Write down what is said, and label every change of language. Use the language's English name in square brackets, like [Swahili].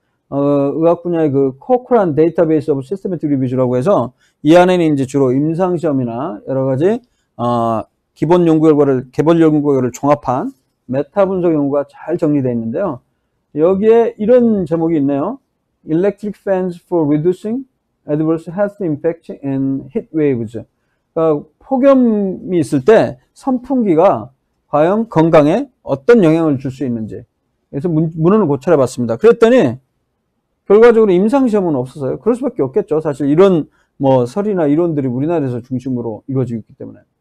[Korean] 의학 분야의 그 코크란 데이터베이스 오브 시스테매틱 리뷰즈라고 해서 이 안에는 이제 주로 임상시험이나 여러 가지 기본 연구 결과를, 개별 연구 결과를 종합한 메타 분석 연구가 잘 정리되어 있는데요. 여기에 이런 제목이 있네요. [English] Electric fans for reducing adverse health impact and heat waves. [Korean] 그러니까 폭염이 있을 때 선풍기가 과연 건강에 어떤 영향을 줄 수 있는지. 그래서 문헌을 고찰해 봤습니다. 그랬더니 결과적으로 임상시험은 없었어요. 그럴 수밖에 없겠죠. 사실 이런 뭐 설이나 이론들이 우리나라에서 중심으로 이루어지고 있기 때문에.